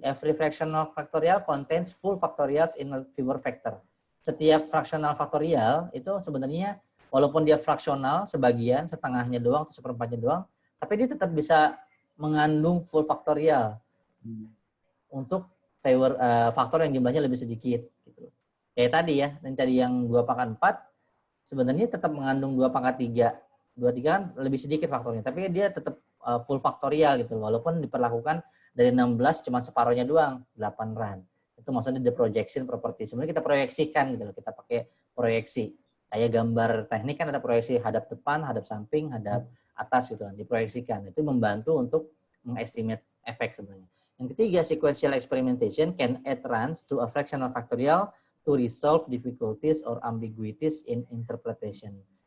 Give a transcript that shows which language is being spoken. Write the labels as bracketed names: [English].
[English] Every fractional factorial contains full factorials in a fewer factor. [Indonesian] Setiap fractional factorial itu sebenarnya walaupun dia fraksional sebagian, setengahnya doang atau seperempatnya doang, tapi dia tetap bisa mengandung full factorial untuk faktor yang jumlahnya lebih sedikit. Gitu. Kayak tadi ya, yang 2/4 sebenarnya tetap mengandung 2/3. 2/3 kan lebih sedikit faktornya, tapi dia tetap full faktorial gitu, walaupun diperlakukan dari 16 cuma separuhnya doang, 8 run. Itu maksudnya [English] the projection property. [Indonesian] Sebenarnya kita proyeksikan gitu loh, kita pakai proyeksi. Kayak gambar teknik kan ada proyeksi hadap depan, hadap samping, hadap atas gitu kan, diproyeksikan. Itu membantu untuk mengestimate efek sebenarnya. Yang ketiga, [English] sequential experimentation can add runs to a fractional factorial to resolve difficulties or ambiguities in interpretation.